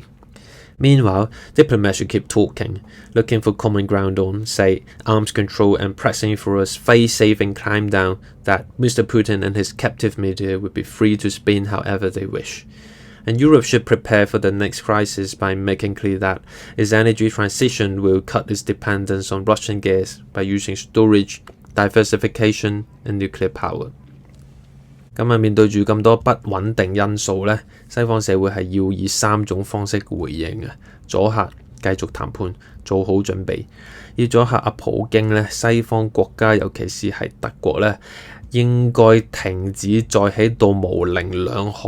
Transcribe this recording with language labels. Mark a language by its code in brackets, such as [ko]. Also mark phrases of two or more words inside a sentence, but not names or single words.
[en] Meanwhile, diplomats should keep talking, looking for common ground on, say, arms control and pressing for a face-saving climb down that Mr. Putin and his captive media would be free to spin however they wish. And Europe should prepare for the next crisis by making clear that its energy transition will cut its dependence on Russian gas by using storage, diversification, and nuclear power. [yue] 面對住咁多不穩定因素咧，西方社會係要以3種方式回應嘅：阻嚇、繼續談判、做好準備。要阻嚇普京咧，西方國家尤其是係德國咧，應該停止再喺度模棱兩可。